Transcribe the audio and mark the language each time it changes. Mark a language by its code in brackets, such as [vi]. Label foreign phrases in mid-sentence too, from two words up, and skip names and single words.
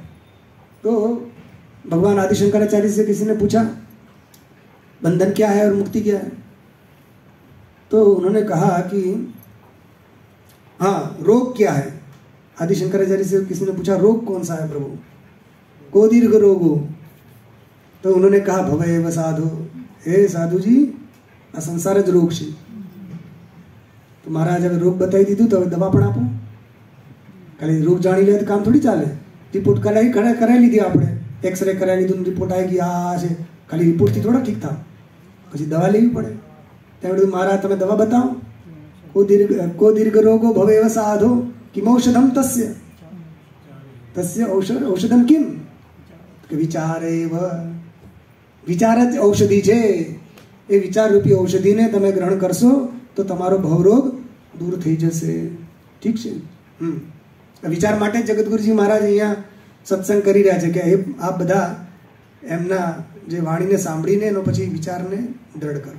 [hi] तो भगवान आदि शंकराचार्य से किसी ने पूछा बंधन क्या है और मुक्ति क्या है, तो उन्होंने कहा कि हाँ, रोग क्या है. आदि शंकराचार्य से किसी ने पूछा रोग कौन सा है प्रभु, [sa] को दीर्घ रोगो. [hi] तो उन्होंने कहा [sa] भवैव साधु, [hi] हे साधु जी [gu] આ સંસાર જ રોગ છે. તો મહારાજ હવે રોગ બતાવી દીધું તો હવે દવા પણ આપો. ખાલી રોગ જાણી લે તો કામ થોડી ચાલે. રિપોર્ટ કરાવી લીધી આપણે, એક્સરે કરાવી લીધું, રિપોર્ટ આવી ગઈ આ છે, ખાલી રિપોર્ટથી થોડા ઠીક થાય, પછી દવા લેવી પડે. ત્યાં મહારાજ તમે દવા બતાવો. [sa] को दीर्घ रोगो भवेव साधो किमौषधम तस्य तस्य औषधम किम કે વિચારેવ. [gu] વિચાર જ ઔષધિ છે. એ વિચાર રૂપી ઔષધિને તમે ગ્રહણ કરશો તો તમારો ભવરોગ દૂર થઈ જશે. ઠીક છે. વિચાર માટે જગતગુરુજી મહારાજ અહીંયા સત્સંગ કરી રહ્યા છે કે આ બધા એમના જે વાણીને સાંભળીને એનો પછી વિચારને દ્રઢ કરો.